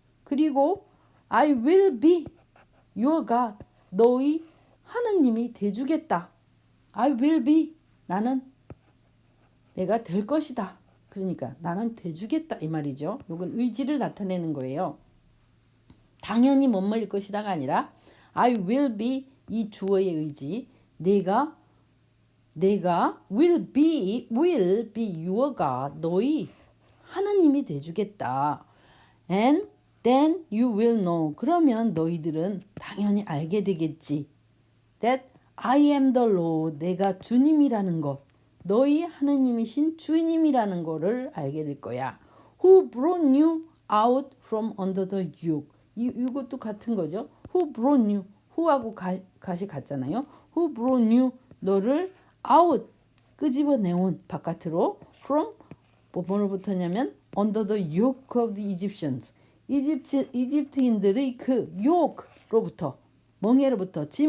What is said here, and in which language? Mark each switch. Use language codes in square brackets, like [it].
[en] 그리고 I will be your God [ko] 너희 하느님이 돼주겠다. [en] I will be [ko] 나는 내가 될 것이다. 그러니까 나는 돼주겠다 이 말이죠. 이건 의지를 나타내는 거예요. 당연히 뭐뭐일 것이다가 아니라 I will be 이 주어의 의지 내가 [en] will be your God [ko] 너희 하느님이 돼주겠다. [en] And then you will know [ko] 그러면 너희들은 당연히 알게 되겠지. [en] That I am the Lord [ko] 내가 주님이라는 것 너희 하느님이신 주님이라는 거를 알게 될 거야. [en] Who brought you out from under the yoke [ko] 이것도 같은 거죠. [en] Who brought you who하고 [ko] 가시 같잖아요. [en] Who brought you 너를 out [ko] 끄집어내온 바깥으로 [en] from 뭐로부터냐면 under the yoke of the Egyptians [ko] 이집트인들의 그 [en] yoke로부터 [ko] 멍에로부터